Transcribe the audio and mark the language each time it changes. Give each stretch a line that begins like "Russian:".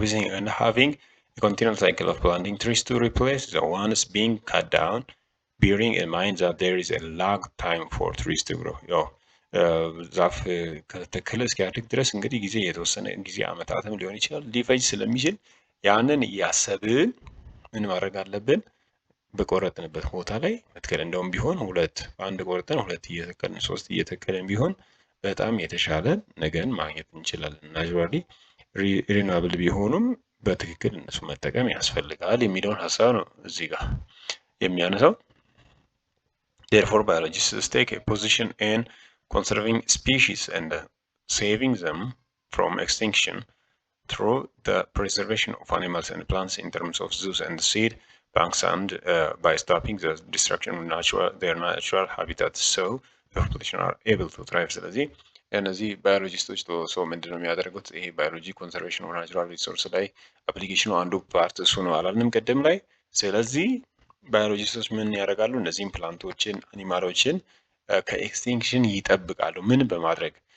English: and having a continual cycle of planting trees to replace the ones being cut down, bearing in mind that there is a lag time for trees to grow.
Amharic: ያው ዛፍ ከተተከለ እስኪያድግ ድረስ እንግዲህ ጊዜ የተወሰነ ጊዜ አመታትም ሊሆን ይችላል ሊፈጅ ስለሚችል ያንን እያሰብን ምን ማድረግ አለብን? በቆረጥንበት ቦታ ላይ መትከል። እንደውም ቢሆን አንድ ቆርጠን ሁለት እየተከልን 3 እየተከልን ቢሆን በጣም የተሻለ ነገርን ማግኘት እንችላለን። ናቹራሊ ሪኒዋብል ቢሆኑም በትክክል እነሱ መጠቀም ያስፈልጋል የሚለውን ሀሳብ ነው እዚህ ጋር የሚያነሳው።
English: Therefore, biologists take a position in conserving species and saving them from extinction through the preservation of animals and plants in terms of zoos and seed banks and by stopping the destruction of their natural habitat so the population are able to thrive.
Amharic: ስለዚህ እነዚህ ባዮሎጂስቶች ሰው ምንድን ነው የሚያደርጉት? ይሄ ባዮሎጂ ኮንሰርቬሽን ኦፍ ናቹራል ሪሶርስ ላይ አፕሊኬሽኑ አንዱ ፓርት እሱ ነው አላልንም ቅድም ላይ። ስለዚህ ባዮሎጂስቶች ምን ያደርጋሉ? እነዚህም ፕላንቶችን አኒማሎችን ከኤክስቲንክሽን ይጠብቃሉ። ምን በማድረግ?